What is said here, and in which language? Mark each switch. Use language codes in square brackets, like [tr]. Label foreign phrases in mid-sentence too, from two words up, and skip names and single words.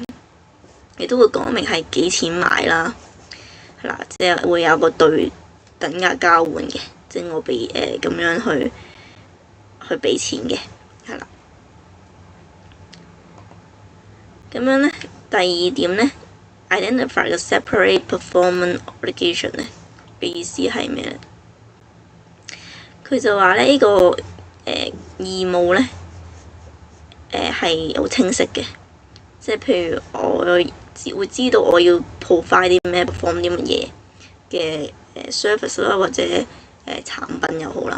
[yue] 你都會講明係幾錢買啦，係啦，即係會有個對等價交換嘅，即係我俾咁樣去俾錢嘅，係啦。咁樣咧，第2點咧 ， [en] identify the separate performance obligation [yue] 咧嘅意思係咩咧？佢就話咧呢個義務咧係好清晰嘅，即係譬如我會知道我要 provide 啲咩 perform 啲乜嘢嘅service 啦，或者產品又好啦。